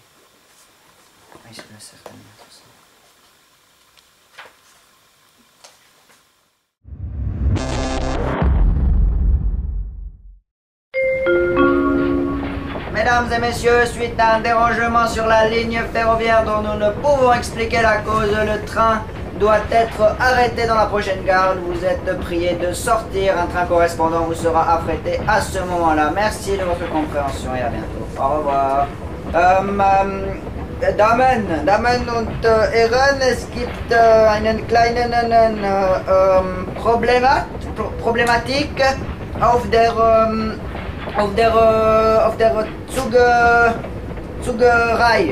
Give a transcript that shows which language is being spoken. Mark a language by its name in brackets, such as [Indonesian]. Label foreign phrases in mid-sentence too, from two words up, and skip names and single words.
[French] Oui, c'est certainement tout ça. Mesdames et messieurs, suite à un dérangement sur la ligne ferroviaire dont nous ne pouvons expliquer la cause, le train doit être arrêté dans la prochaine gare. Vous êtes priés de sortir. Un train correspondant vous sera affrété à ce moment-là. Merci de votre compréhension et à bientôt. Au revoir. [German] Damen und Herren, es gibt einen kleinen Problematik auf der Zugreihe.